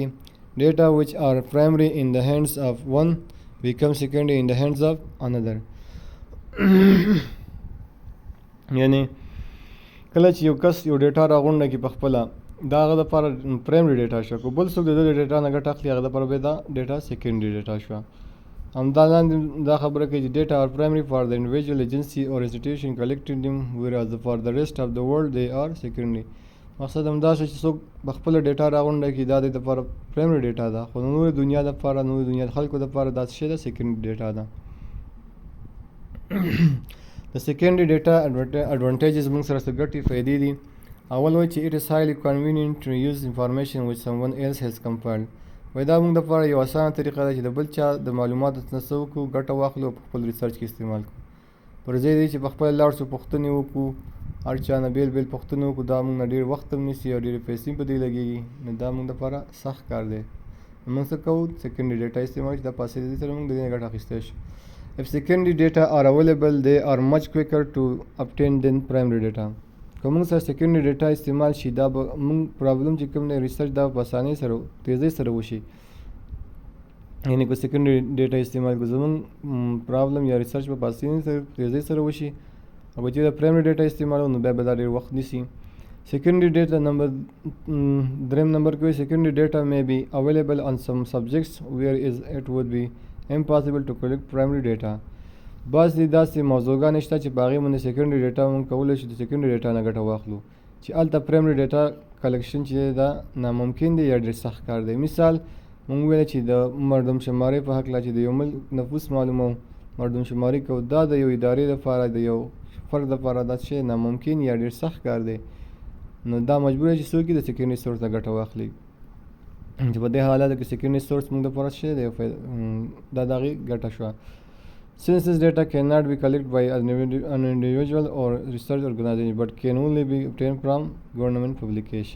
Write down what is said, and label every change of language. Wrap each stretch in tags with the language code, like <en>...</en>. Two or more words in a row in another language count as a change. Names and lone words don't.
<en>Data which are primary in the hands of one become secondary in the hands of another.</en> <ps>یعنی کله چې یو کس یو ډیټا راغونډه کړي په خپله دا هغه دپاره</ps> <en>primary data</en> <ps>شوه که بل څوک د دې ډیټا نه ګټه اخلي هغه دپاره بیا دا ډیټا</ps> <en>secondary data</en> <ps>شوه همدا لاندې دا خبره کوي چې ډیټا</ps> <en>are primary for the individual agency or institution collecting them whereas for the rest of the world they are secondary.</en> <ps>مقصد همدا شو چې څوک په خپله ډیټا راغونډه کړي دا د دپاره</ps> <en>primary data</en> <ps>ده خو د نورې دنیا دپاره نورې دنیا د خلکو دپاره دا څه شی ده</ps> <en>secondary data</en> <ps>ده د</ps> <en>secondary data advantages</en> <ps>موږ سره څه ګټې فایدې دي اول وایي چې</ps> <en>it is highly convenient to use information which someone else has compiled</en> <ps>وایي دا موږ دپاره یو اسانه طریقه ده چې د بل چا د معلوماتو نه څه وکړو ګټه واخلو او په خپل ریسرچ کې استعمال کړو پر ځای دی چې په خپله لاړ شو پوښتنې وکړو هر چا نه بیل بیل پوښتنې وکړو دا موږ نه ډېر وخت هم نیسي او ډېرې پیسې په دې لګېږي نو دا موږ دپاره سخت کار دی موږ څه کوو</ps> <en>secondary data</en> <ps>استعمال چې دا په اسانۍ سره موږ د دې نه ګټه اخیستی شو</ps> <en>If secondary data are available, they are much quicker to obtain than primary data.</en> <ps>که موږ سره</ps> <en>secondary data</en> <ps>استعمال شي دا به موږ پرابلم چې کوم دی ریسرچ دا په اسانۍ سره تیزۍ سره وشي یعنې که</ps> <en>secondary data</en> <ps>استعمال کړو زموږ پرابلم یا ریسرچ به په اسانۍ سره تیزۍ سره وشي او که چېرته</ps> <en>primary data</en> <ps>استعمالو نو بیا به دا ډېر وخت نیسي</ps> <en>secondary data</en> <ps>دریم نمبر کې وایي</ps> <en>secondary data may be available on some subjects where it would be impossible to collect primary data.</en> <ps>بعض داسې موضوعګانې شته چې په هغې باندې</ps> <en>secondary data</en> <ps>موږ کولی شو د</ps> <en>secondary data</en> <ps>نه ګټه واخلو چې هلته</ps> <en>primary data collection</en> <ps>چې دی دا ناممکن دی یا ډېر سخت کار دی مثال موږ ویله چې د مردم شمارۍ په هکله چې د یو ملک نفوس معلومو مردم شماري کوو دا د یو ادارې لپاره د یو فرد لپاره دا شی ناممکن یا ډېر سخت کار دی نو دا مجبور دی چې څوک یې د</ps> <en>secondary source</en> <ps>نه ګټه واخلي چې په دې حالاتو کې</ps> <en>secondary source</en> <ps>موږ دپاره څه دی دا د هغې ګټه شوه</ps> <en>Census data cannot be collected by an individual or research organization but can only be obtained from government publication.</en>